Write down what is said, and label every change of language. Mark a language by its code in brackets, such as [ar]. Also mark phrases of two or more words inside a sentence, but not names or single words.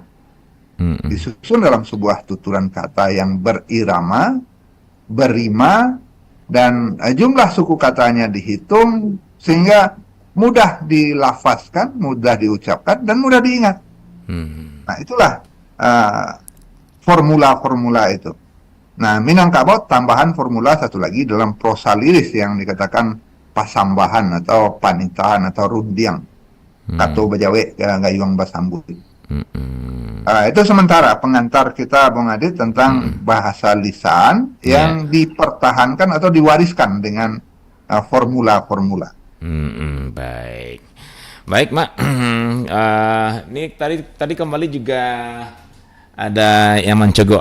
[id] Disusun dalam sebuah tuturan kata yang berirama, berima, dan jumlah suku katanya dihitung sehingga mudah dilafazkan, mudah diucapkan, dan mudah diingat. Nah, itulah formula-formula itu. Nah, Minangkabau tambahan formula satu lagi dalam prosa liris yang dikatakan pasambahan atau panitahan atau rundiang. [min] Kato bajawe gayuang basambut. [id] Itu sementara pengantar kita, Bung Adit, tentang bahasa lisan yang dipertahankan atau diwariskan dengan formula-formula. Baik, baik, Mak. Ini tadi kembali juga ada yang mencegok.